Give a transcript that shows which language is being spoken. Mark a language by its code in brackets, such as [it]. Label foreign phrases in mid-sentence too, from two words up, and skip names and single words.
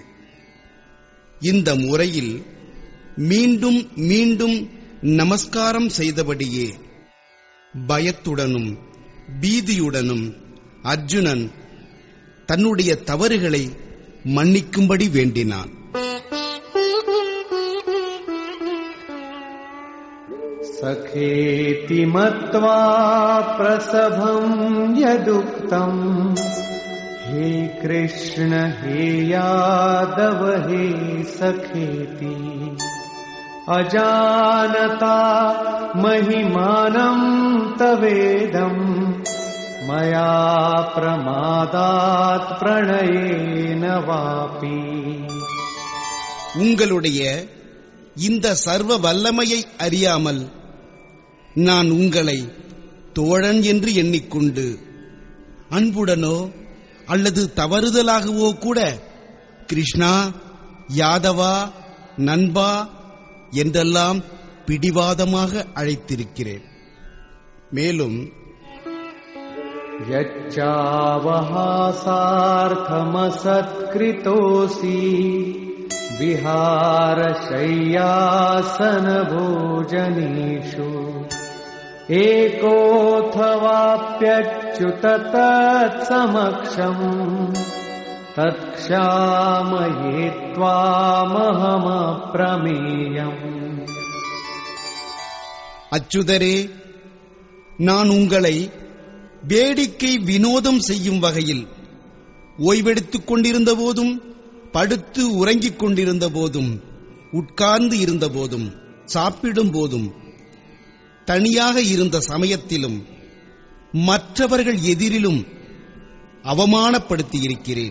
[ta] இந்த முறையில் மீண்டும் மீண்டும் நமஸ்காரம் செய்தபடியே பயத்துடனும் பீதியுடனும் அர்ஜுனன் தன்னுடைய தவறுகளை மன்னிக்கும்படி வேண்டினான். [sa] सखेति मत्वा प्रसभं यदुक्तम् हे कृष्ण हे यादव हे सखेति अजानता महिमानं तवेदम् मया प्रमादात् प्रणयेन वापि. [ta] உங்களுடைய இந்த சர்வ வல்லமையை அறியாமல் நான் உங்களை தோழன் என்று எண்ணிக்கொண்டு அன்புடனோ அல்லது தவறுதலாகவோ கூட கிருஷ்ணா, யாதவா, நண்பா என்றெல்லாம் பிடிவாதமாக அழைத்திருக்கிறேன். மேலும் [sa] यच्चावहासार्थमसत्कृतोऽसि विहारशय्यासनभोजनेषु एकोऽथवाप्यच्युत तत्समक्षम् तत्क्षामये त्वामहमप्रमेयम्. [ta] அச்சுதரே, நான் உங்களை வேடிக்கை வினோதம் செய்யும் வகையில் ஓய்வெடுத்துக் கொண்டிருந்த போதும், படுத்து உறங்கிக் கொண்டிருந்த போதும், உட்கார்ந்து இருந்த போதும், சாப்பிடும் போதும், தனியாக இருந்த சமயத்திலும் மற்றவர்கள் எதிரிலும் அவமானப்படுத்தி இருக்கிறேன்.